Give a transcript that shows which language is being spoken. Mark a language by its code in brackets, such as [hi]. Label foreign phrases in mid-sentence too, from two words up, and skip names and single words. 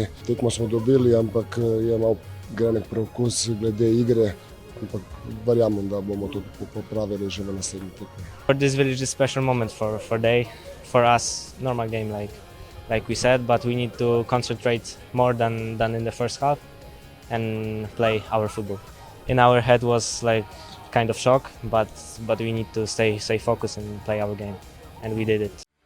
[sl] Tekmo smo dobili, ampak je malo grenek preokus glede igre. Ampak verjamem, da bomo to popravili že v naslednji tekmi. [en] For this village is a special moment for us, normal game like we said, but we need to concentrate more than in the first half and play our football. In our head was like kind of shock, but we need to stay focused and play our game, and we did it.